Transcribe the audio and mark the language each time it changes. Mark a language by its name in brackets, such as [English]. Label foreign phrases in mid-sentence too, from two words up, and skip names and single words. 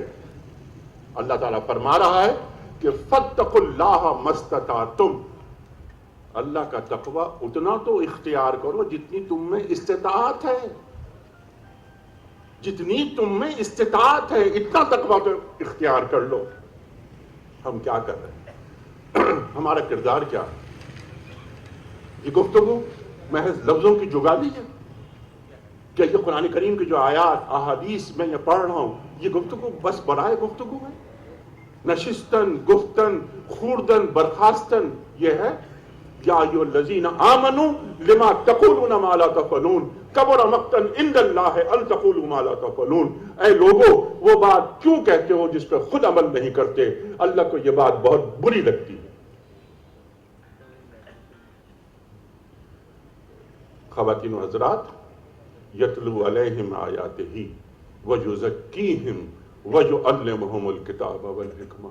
[Urdu] اللہ تعالیٰ فرما رہا ہے کہ [Arabic] فاتقوا اللہ ما استطعتم, [Urdu] اللہ کا تقوی اتنا تو اختیار کرو جتنی تم میں استطاعت ہے, جتنی تم میں استطاعت ہے, اتنا تقوی تو اختیار کر لو. ہم کیا کر رہے ہیں؟ ہمارا کردار کیا ہے؟ یہ گفتگو محض لفظوں کی جگالی ہے؟ کیا یہ قرآن کریم کی جو آیات احادیث میں یہ پڑھ رہا ہوں, یہ گفتگو بس برائے گفتگو ہے؟ [Persian] نشستن, گفتن, خوردن, برخاستن [Urdu] یہ ہے؟ [Arabic] یا ایھا الذین آمنوا لما تقولون ما لا تفعلون کبر مقتا عند اللہ ان تقولوا ما لا تفعلون. [Urdu] اے لوگو, وہ بات کیوں کہتے ہو جس پہ خود عمل نہیں کرتے؟ اللہ کو یہ بات بہت بری لگتی ہے. خواتین و حضرات, [Arabic] یتلو علیہم آیاتہ ویزکیہم ویعلمہم الکتاب والحکمہ.